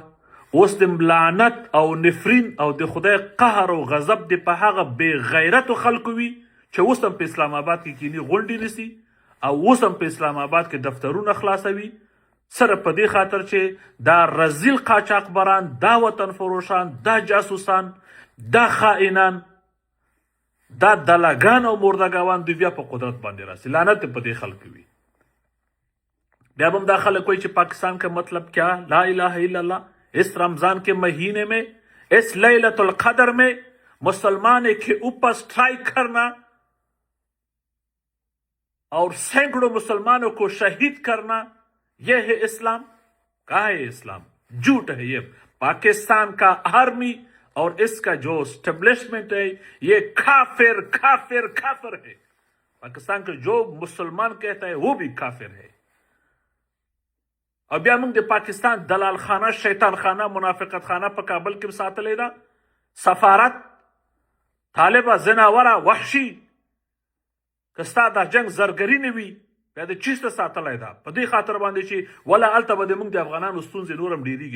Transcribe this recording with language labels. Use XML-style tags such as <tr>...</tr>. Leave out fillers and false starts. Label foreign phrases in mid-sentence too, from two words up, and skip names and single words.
<ps>اوس د لعنت او نفرین او د خدای قهر او غضب د په هغه بې غیرتو خلکو وي چې اوس هم په اسلام آباد کې کینی غونډې نیسي او اوس هم په اسلام آباد کې دفترونه خلاصوي، سره په دې خاطر چې دا رزیل قاچاقبران، دا وطن فروشان، دا جاسوسان، دا خائنان، دا دلګان او مردګاوان دوی بیا په قدرت باندې راسي. لعنت په دې خلکو وي. بیا هم دا خلک وایي چې</ps> <ur>پاکستان کا مطلب کیا؟</ur> <ar>لا الہ الا اللہ،</ar> <ur>اس رمضان کے مہینے میں، اس لیلۃ القدر میں مسلمان کے اوپر سٹرائک کرنا اور سینکڑوں مسلمانوں کو شہید کرنا، یہ ہے اسلام؟ کہا ہے اسلام؟ جھوٹ ہے. یہ پاکستان کا آرمی اور اس کا جو اسٹیبلشمنٹ ہے یہ کافر کافر کافر ہے. پاکستان کا جو مسلمان کہتا ہے وہ بھی کافر ہے.</ur> <ps>او بیا موږ د پاکستان دلال خانه، شیطان خانه، منافقت خانه په کابل کې ساتلې ده. سفارت طالبه زناوره وحشي که ستا دا جنگ زرګري نه وي بیا د چیسته ساتلی ده په دې خاطر باندې چې ولا هلته به د موږ د افغانانو ستونزې نور هم ډېرېږي.</ps>